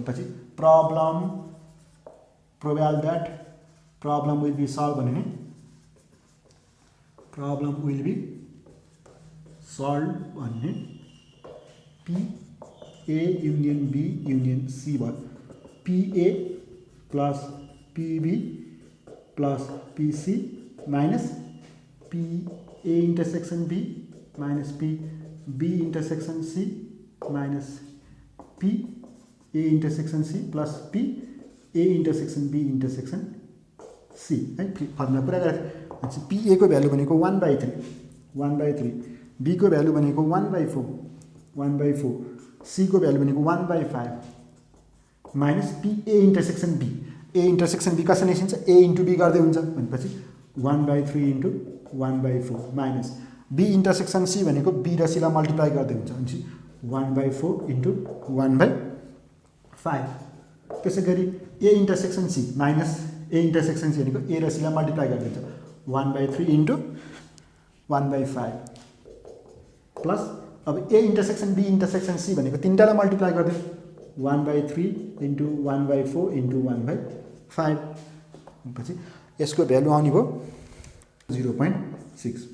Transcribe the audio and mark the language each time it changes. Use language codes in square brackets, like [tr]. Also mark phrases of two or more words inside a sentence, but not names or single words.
[en] भनेपछि problem probable that problem will be solve भने problem will be solve भन्ने P A union B union C भयो। P A plus P B plus P C minus P A intersection B minus P B intersection C minus P A intersection C plus P A intersection B intersection C है। [ne] फर्मुला पुरा गरेको थिएँ। पी ए को भ्यालु भनेको 1/3 बी को भ्यालु भनेको 1/4 सी को भ्यालु भनेको 1/5 [en] minus P A intersection B. A intersection B [ne] कसरी निस्किन्छ, [en] A into B [ne] गर्दै हुन्छ भनेपछि [en] 1/3 into 1/4 minus B intersection C [ne] भनेको बी र सीलाई मल्टिप्लाई गर्दै हुन्छ भनेपछि [en] 1/4 into 1/5. [ne] त्यसै गरी [en] A intersection C minus A intersection C [ne] भनेको ए र सीलाई मल्टिप्लाई गर्दै हुन्छ [en] 1/3 into 1/5 plus [ne] अब [en] A intersection B intersection C [ne] भनेको तिनटालाई मल्टिप्लाई गर्दै [en] 1/3 into 1/4 into 1/5 [ne] पछि यसको भ्यालु आउने भयो 0.6।